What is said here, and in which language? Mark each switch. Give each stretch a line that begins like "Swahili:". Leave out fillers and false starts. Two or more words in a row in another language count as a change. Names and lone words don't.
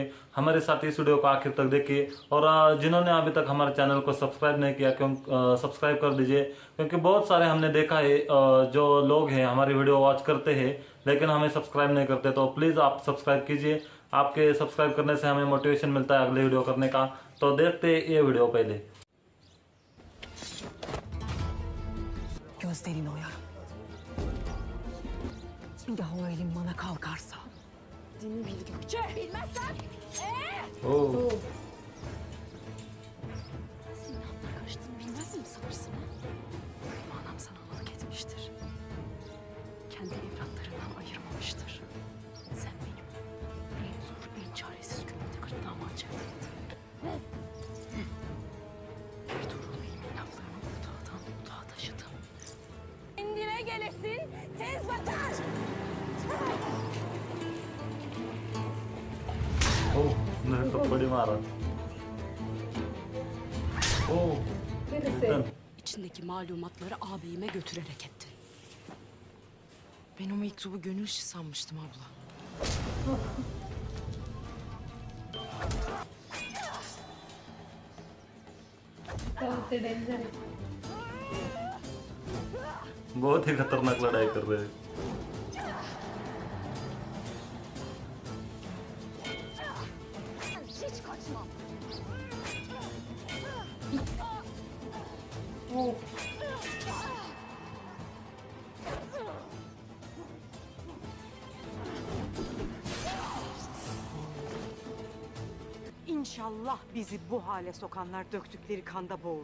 Hindi: हमारे साथ इस वीडियो को आखिर तक देखिए और जिन्होंने अभी तक हमारे चैनल को सब्सक्राइब नहीं किया सब्सक्राइब कर दीजिए, क्योंकि बहुत सारे हमने देखा है जो लोग हैं हमारी
English: video watch
Hindi: करते हैं लेकिन हमें सब्सक्राइब नहीं करते। तो प्लीज़ आप सब्सक्राइब कीजिए। आपके सब्सक्राइब करने से हमें मोटिवेशन मिलता है अगले वीडियो करने का। तो देखते हैं ये वीडियो पहले।
Turkish: Gözlerini oyar. Bir daha o elin bana kalkarsa. Dini bil Gökçe. Bilmezsen. Oo. Sen ne yapmaya karıştığını bilmez mi sanırsın? Benim anam sana analık etmiştir. Kendi evlatlarından ayırmamıştır. Sen benim en zor, en çaresiz günümde gırtlağımı açacaktın. Ertuğrul Bey'imin laflarını otağdan otağa taşıdım. Kendine gelirsin, tez batar.
Hindi: नहीं तो बड़ी मारा। Oo.
Turkish: Birisi. İçindeki malumatları ağabeyime götürerek ettin. Ben o mektubu gönül işi sanmıştım abla.
Hindi: बहुत ही डेंजर है। बहुत ही खतरनाक लड़ाई कर रहे हैं।
Turkish: Hiç kaçmam. İnşallah bizi bu hale sokanlar döktükleri kanda boğulur.